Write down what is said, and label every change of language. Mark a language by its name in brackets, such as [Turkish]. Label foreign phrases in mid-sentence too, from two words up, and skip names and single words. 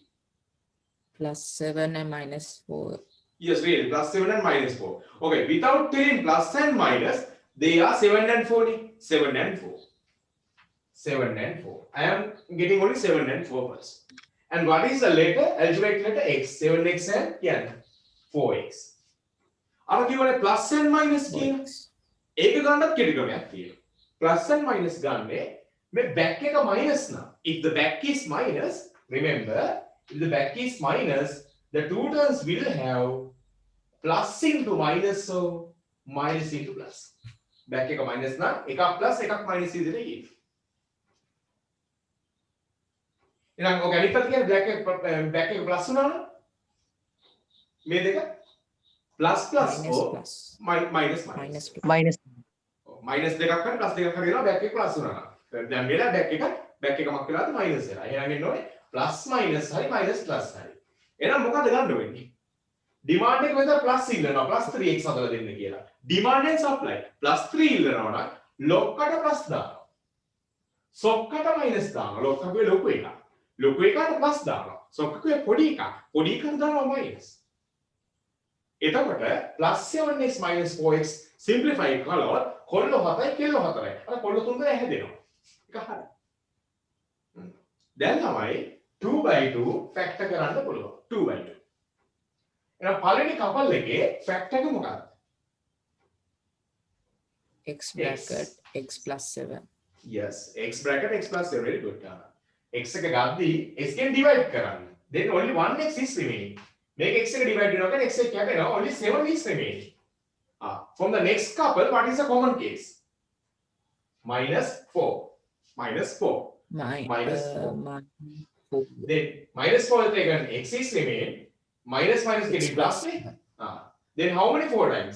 [English] +7 and -4. Yes, really, +7 and -4. Okay, without telling plus and minus, they are 7 and 40. 7 and 4. 7 and 4. I am getting only 7 and 4 first. And what is the letter? Algebraic letter x. 7x and 4x. [Sinhala] අර කියවනේ [English] plus and minus [Sinhala] කියන ඒක ගන්නත් කෙටි ක්‍රමයක් තියෙනවා. [English] Plus and minus [Sinhala] ගන්නේ මේ back එක minus නම්. [English] If the back is minus, remember, if the back is minus, the two terms will have plus into minus, so minus into plus. [Sinhala] Back එක minus නම් එකක් plus එකක් minus විදිහට කියනවා. එහෙනම් ඔක අනිත් පැත්ත කියන්නේ back එක plus වුණා නම් මේ දෙක [English] plus plus Minus or plus. minus Minus plus. Minus. [Sinhala] minus දෙකක් හරි plus දෙකක් හරි දෙනවා back එක plus වුණා නම්. දැන් මෙලා back එක මක් වෙලාද minus වෙලා. එහෙනම් එන්න ඕනේ [English] plus minus [Sinhala] හරි [English] minus plus [Sinhala] හරි. එහෙනම් මොකද ගන්න වෙන්නේ? demand එක මෙතන plus ඉල්ලනවා plus 3x හදලා දෙන්න කියලා. [English] demand and supply plus 3 [Sinhala] ඉල්ලනවා නම් log කට plus දානවා. sock කට minus දානවා. log එකේ ලොකු එකක්. ලොකු එකට plus දානවා. sock එකේ පොඩි එකක්. පොඩි එකට දානවා minus. එතකොට [English] plus 7x minus 4x simplify [Sinhala] කළොත් කොල්ල 7යි කෙල්ල 4යි. අර කොල්ල 3 දෙනා හැදෙනවා. ඒක හරි. දැන් තමයි 2/2 factor කරන්න පුළුවන්. 2/2. එහෙනම් පළවෙනි කපල් එකේ factor එක මොකක්ද? [English] X bracket x +7. Yes, x bracket x plus 7 very good. [Sinhala] X එක ගද්දී x ගෙන් divide කරන්න. [English] Then only 1x is remaining. [Sinhala] Make x එක divide වෙනවා කියන්නේ x එක කැපෙනවා [English] only 7 is remaining. From the next couple, what is the common case? -4. -4. Minus 4. -4. Then -4 is taken, x is remain. Minus getting plus. Then how many 4 times?